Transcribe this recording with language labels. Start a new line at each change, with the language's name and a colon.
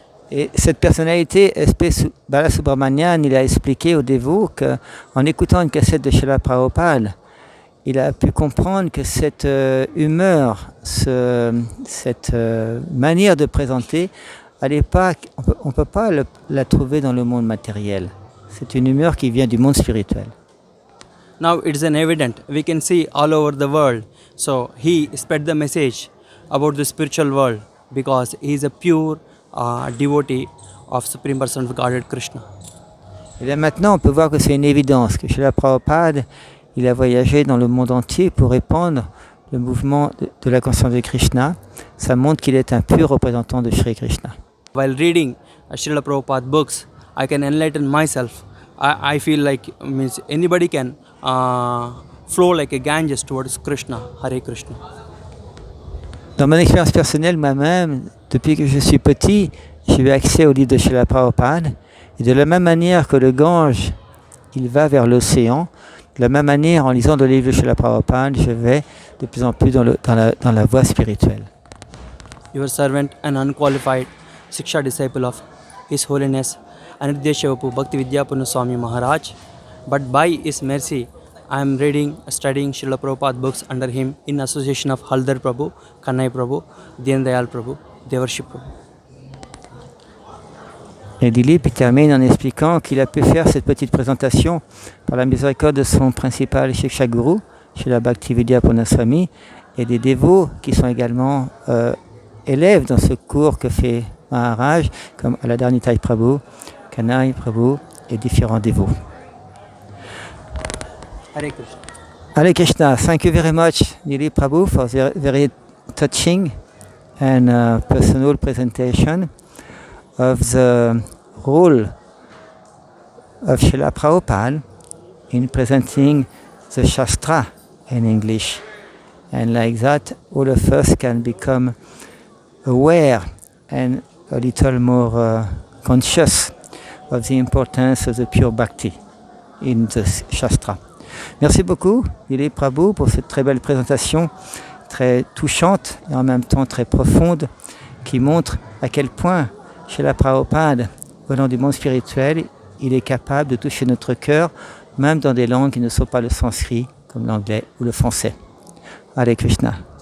French: Et cette personnalité, SP Balasubramanian, il a expliqué aux dévots qu'en écoutant une cassette de Srila Prabhupada, il a pu comprendre que cette humeur, cette manière de présenter, on ne peut pas la trouver dans le monde matériel. C'est une humeur qui vient du monde spirituel.
English: Now it is an evident, we can see all over the world. So he spread the message about the spiritual world because he is a pure devotee of Supreme Person of Godhead Krishna.
French: Et bien maintenant, on peut voir que c'est une évidence que Srila Prabhupada, il a voyagé dans le monde entier pour répandre le mouvement de la conscience de Krishna. Ça montre qu'il est un pur représentant de Shri Krishna.
English: While reading Srila Prabhupada books, I can enlighten myself. I feel like means anybody can flow like a Ganges towards Krishna, Hare Krishna.
French: Dans mon expérience personnelle, moi-même, depuis que je suis petit, j'ai eu accès au livre de Srila Prabhupada. Et de la même manière que le Gange, il va vers l'océan, de la même manière, en lisant le livre de Srila Prabhupada, je vais de plus en plus dans la voie spirituelle.
English: Your servant and unqualified Siksha disciple of His Holiness Anideshevapu Bhakti Vidyapurna Swami Maharaj, but by His mercy, I am studying Srila Prabhupada books under him in association of Haldar Prabhu, Kannai Prabhu, Dien Dayal Prabhu, Devarshi Prabhu.
French: Et Dilip termine en expliquant qu'il a pu faire cette petite présentation par la miséricorde de son principal siksa-guru, Srila Bhakti Vidyapurna Swami, et des dévots qui sont également élèves dans ce cours que fait Maharaj, comme Aladharnitai Prabhu, Kannai Prabhu et différents dévots. Hare Krishna. Hare Krishna.
English: Thank you very much, Dilip Prabhu, for the very touching and personal presentation of the role of Srila Prabhupada in presenting the Shastra in English. And like that, all of us can become aware and a little more conscious of the importance of the pure bhakti in the Shastra.
French: Merci beaucoup, Dilip Prabhu, pour cette très belle présentation, très touchante et en même temps très profonde, qui montre à quel point Srila Prabhupada, venant du monde spirituel, il est capable de toucher notre cœur, même dans des langues qui ne sont pas le sanskrit, comme l'anglais ou le français. Hare Krishna.